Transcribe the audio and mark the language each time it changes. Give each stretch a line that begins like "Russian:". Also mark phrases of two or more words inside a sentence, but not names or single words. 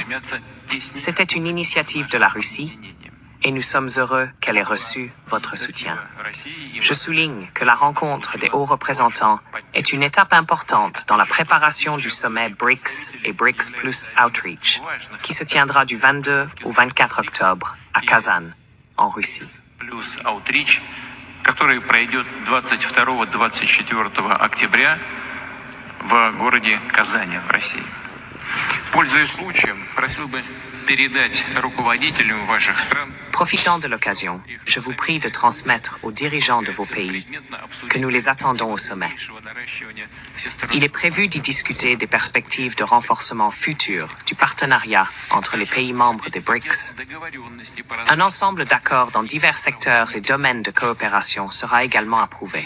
French: C'était une initiative de la Russie et nous sommes heureux qu'elle ait reçu votre soutien. Je souligne que la rencontre des hauts représentants est une étape importante dans la préparation du sommet BRICS et BRICS Plus Outreach, qui se tiendra du 22 au 24 octobre à Kazan, en Russie.
Russian: Плюс Outreach, который пройдет 22-24 октября в городе Казани, в России. Пользуясь случаем, просил бы передать руководителям ваших стран.
French: Profitant de l'occasion, je vous prie de transmettre aux dirigeants de vos pays que nous les attendons au sommet. Il est prévu d'y discuter des perspectives de renforcement futur du partenariat entre les pays membres des BRICS. Un ensemble d'accords dans divers secteurs et domaines de coopération sera également approuvé.